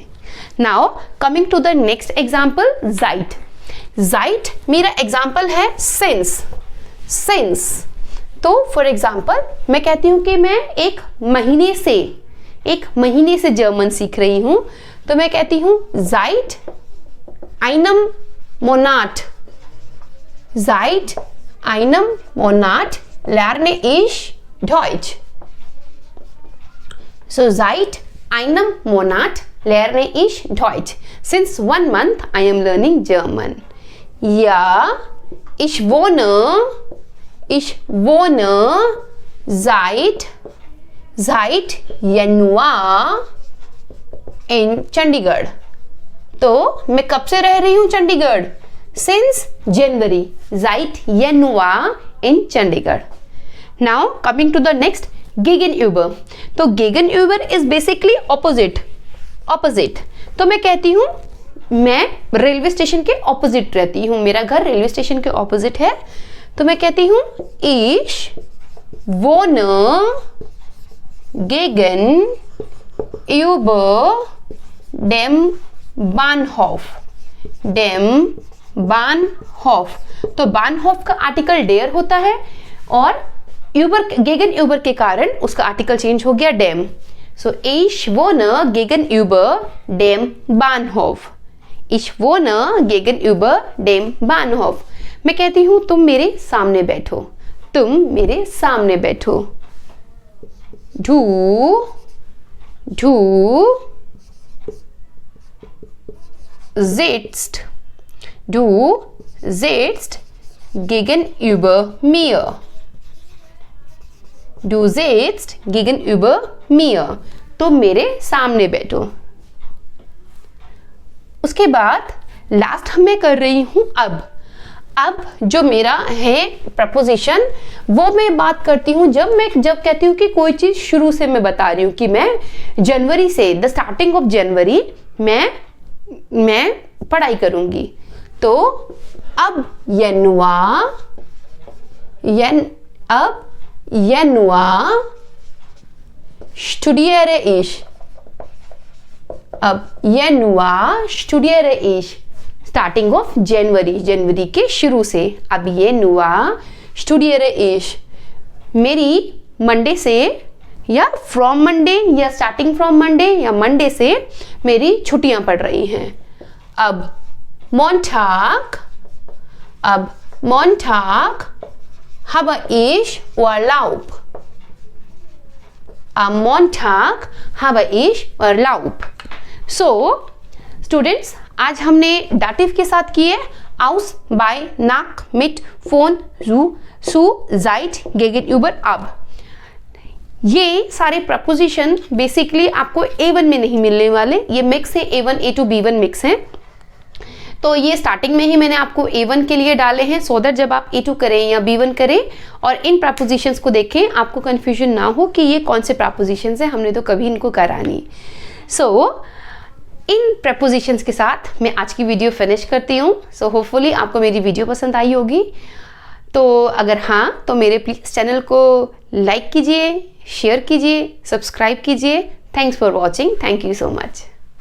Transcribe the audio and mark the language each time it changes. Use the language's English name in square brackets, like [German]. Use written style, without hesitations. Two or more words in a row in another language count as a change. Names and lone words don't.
[English] Now coming to the next example, जाइट। [Hindi] मेरा एग्जाम्पल है सिंस। तो फॉर एग्जाम्पल मैं कहती हूँ कि मैं एक महीने से जर्मन सीख रही हूँ, तो मैं कहती हूँ [German] seit einem Monat, seit einem Monat lerne ich Deutsch. So seit einem Monat lerne ich Deutsch. [English] Since 1 month I am learning German. [German] Ja, ich wohne seit Januar in चंडीगढ़. [Hindi] तो मैं कब से रह रही हूँ चंडीगढ़? [English] Since January, [German] seit Januar in चंडीगढ़. [English] Now coming to the next, Gegenüber. [Hindi] तो Gegenüber [English] is basically opposite. [Hindi] तो मैं कहती हूँ मैं रेलवे स्टेशन के ऑपोजिट रहती हूँ, मेरा घर रेलवे स्टेशन के ऑपोजिट है, तो मैं कहती हूँ [German] Ich wohne gegenüber dem Bahnhof. [Hindi] तो Bahnhof का आर्टिकल डेयर होता है और गेगन के कारण उसका आर्टिकल चेंज हो गया dem. [German] So ich wohne gegenüber dem Bahnhof. Ich wohne gegenüber dem Bahnhof. [Hindi] मैं कहती हूँ तुम मेरे सामने बैठो. [German] Du sitzt gegenüber mir. Du sitzt gegenüber mir. [Hindi] तुम मेरे सामने बैठो. उसके बाद लास्ट मैं कर रही हूं अब जो मेरा है प्रपोजिशन, वो मैं बात करती हूँ जब कहती हूँ कि कोई चीज शुरू से मैं बता रही हूँ कि मैं जनवरी से, [English] the starting of January [Hindi] मैं पढ़ाई करूंगी. [German] तो ab Januar studiere ich. ab Januar studiere ich. [English] starting of January [Hindi] के शुरू से. [German] ab Januar studiere ich. [Hindi] मेरी मंडे से या [English] from Monday [Hindi] या [English] starting from Monday [Hindi] या मंडे से मेरी छुट्टियां पड़ रही हैं. [German] ab Montag habe ich Urlaub. Am Montag habe ich Urlaub. [English] So, [Hindi] students, आज हमने दाटिव के साथ किए [German] aus, bei, nach, mit, von, zu, seit, gegenüber, ab. [Hindi] ये सारे प्रपोजिशन बेसिकली आपको A1 में नहीं मिलने वाले, ये मिक्स है, A1 A2 B1 मिक्स है. तो ये स्टार्टिंग में ही मैंने आपको A1 के लिए डाले हैं, [English] so that [Hindi] जब आप A2 करें या B1 करें और इन प्रपोजिशंस को देखें आपको कंफ्यूजन ना हो कि ये कौन से प्रपोजिशंस हैं, हमने तो कभी इनको करा नहीं. सो इन प्रपोजिशंस के साथ मैं आज की वीडियो फिनिश करती हूँ. सो होपफुली आपको मेरी वीडियो पसंद आई होगी. तो अगर हाँ तो मेरे प्लीज़ चैनल को लाइक कीजिए, शेयर कीजिए, सब्सक्राइब कीजिए. [English] Thanks for watching. Thank you so much.